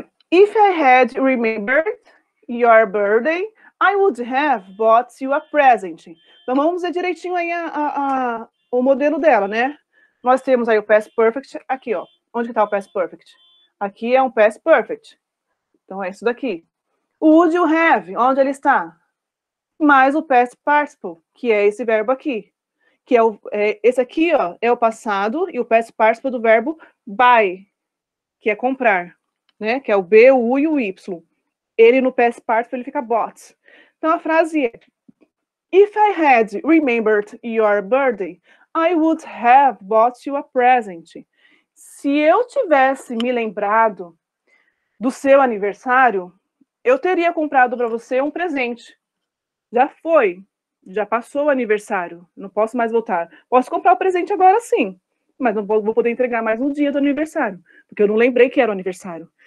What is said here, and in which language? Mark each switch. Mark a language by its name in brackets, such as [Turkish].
[English] If I had remembered your birthday, I would have bought you a present. [Portuguese] Então, vamos ver direitinho aí o modelo dela, né? Nós temos aí o past perfect aqui, ó. Onde que tá o past perfect? Aqui é um past perfect. Então, é isso daqui. O would you have, onde ele está? Mais o past participle, que é esse verbo aqui. Que esse aqui, ó, é o passado e o past participle do verbo buy, que é comprar, né? Que é o B, o U e o Y. Ele no past participle ele fica bought. Então a frase é: [English] If I had remembered your birthday, I would have bought you a present. [Portuguese] Se eu tivesse me lembrado do seu aniversário, eu teria comprado para você um presente. Já foi, já passou o aniversário, não posso mais voltar. Posso comprar o presente agora sim, mas não vou poder entregar mais no dia do aniversário, porque eu não lembrei que era o aniversário.